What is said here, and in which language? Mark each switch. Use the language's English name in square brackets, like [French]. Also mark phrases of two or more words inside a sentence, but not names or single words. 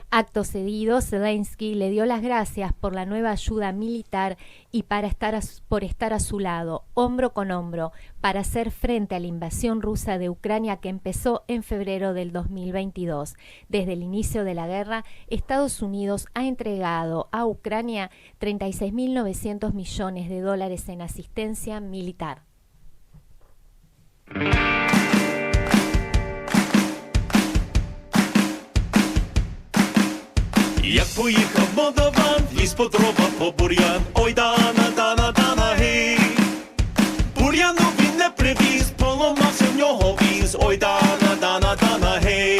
[Spanish] Acto seguido, Zelensky le dio las gracias por la nueva ayuda militar y por estar a su lado, hombro con hombro, para hacer frente a la invasión rusa de Ucrania que empezó en febrero del 2022. Desde el inicio de la guerra, Estados Unidos ha entregado a Ucrania $36.900 millones en asistencia militar. [Ukrainian] Як поїхав молдаван, ліз по дрова по бур'ян, ой дана, дана, дана, гей. Бур'яну він не привіз, поламався в нього віз, ой дана, дана, дана, гей.